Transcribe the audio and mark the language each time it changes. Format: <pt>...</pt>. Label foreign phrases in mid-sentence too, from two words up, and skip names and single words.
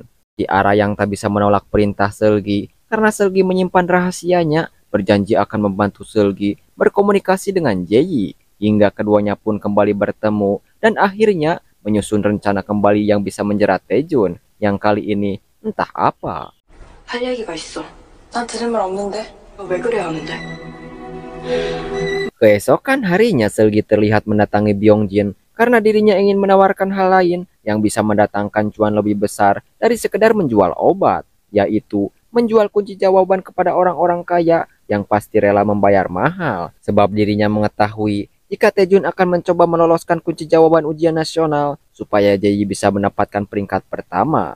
<id>Si Ara yang tak bisa menolak perintah Seulgi karena Seulgi menyimpan rahasianya, berjanji akan membantu Seulgi berkomunikasi dengan Jae. Hingga keduanya pun kembali bertemu dan akhirnya menyusun rencana kembali yang bisa menjerat Taejun, yang kali ini entah apa.</id> <ko>할 얘기가 있어. 난 들은 말 없는데. 너 왜 그래야 하는데?</ko> <id>Keesokan harinya Seulgi terlihat mendatangi Byongjin karena dirinya ingin menawarkan hal lain yang bisa mendatangkan cuan lebih besar dari sekedar menjual obat, yaitu menjual kunci jawaban kepada orang-orang kaya yang pasti rela membayar mahal, sebab dirinya mengetahui jika Taejun akan mencoba meloloskan kunci jawaban ujian nasional supaya Jae bisa mendapatkan peringkat pertama.</id>